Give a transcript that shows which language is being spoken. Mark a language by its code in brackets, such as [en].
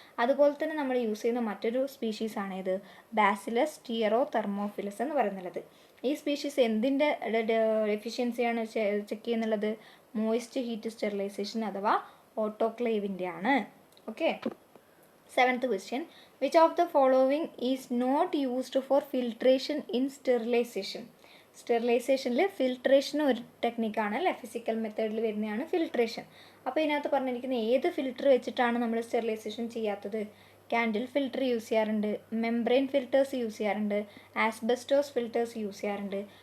[ml] അതുപോലെ തന്നെ നമ്മൾ യൂസ് ചെയ്യുന്ന മറ്റൊരു സ്പീഷീസ് ആണ് ഇത്, ബാസിലസ് ടിയറോതെർമോഫിലസ് എന്ന് പറയുന്നത്. ഈ സ്പീഷീസ് എന്തിൻ്റെ എഫിഷ്യൻസിയാണ് ചെക്ക് ചെയ്യുന്നുള്ളത്? മോയിസ്റ്റ് ഹീറ്റ് സ്റ്റെറിലൈസേഷൻ അഥവാ ഓട്ടോക്ലേവിൻ്റെ ആണ്. Okay. 7th question. [en] Which of the following is not used for filtration in sterilization? [ml] സ്റ്റെറിലൈസേഷനിൽ filtration ഒരു ടെക്നിക്കാണ് അല്ലേ, ഫിസിക്കൽ മെത്തേഡിൽ വരുന്നതാണ് ഫിൽട്രേഷൻ. അപ്പോൾ ഇതിനകത്ത് പറഞ്ഞിരിക്കുന്ന ഏത് ഫിൽറ്റർ വെച്ചിട്ടാണ് നമ്മൾ സ്റ്റെറിലൈസേഷൻ ചെയ്യാത്തത്? കാൻഡിൽ ഫിൽറ്റർ യൂസ് ചെയ്യാറുണ്ട്, മെംബ്രെയിൻ ഫിൽറ്റേഴ്സ് യൂസ് ചെയ്യാറുണ്ട്, ആസ്ബസ്റ്റോസ് ഫിൽറ്റേഴ്സ് യൂസ് ചെയ്യാറുണ്ട്.